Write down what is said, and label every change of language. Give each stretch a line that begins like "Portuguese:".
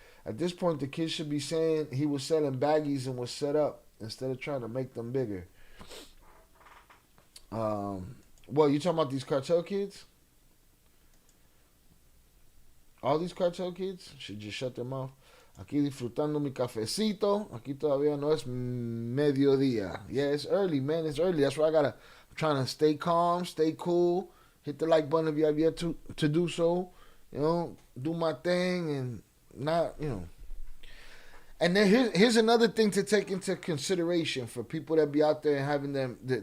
English: At this point, the kid should be saying he was selling baggies and was set up instead of trying to make them bigger. Well, you talking about these cartel kids? All these cartel kids should just shut their mouth.
Spanish: Aquí disfrutando mi cafecito. Aquí todavía no es mediodía.
English: Yeah, it's early, man. It's early. That's why I'm trying to stay calm, stay cool. Hit the like button if you have yet to do so. You know, do my thing and not, you know. And then here's another thing to take into consideration for people that be out there and having them.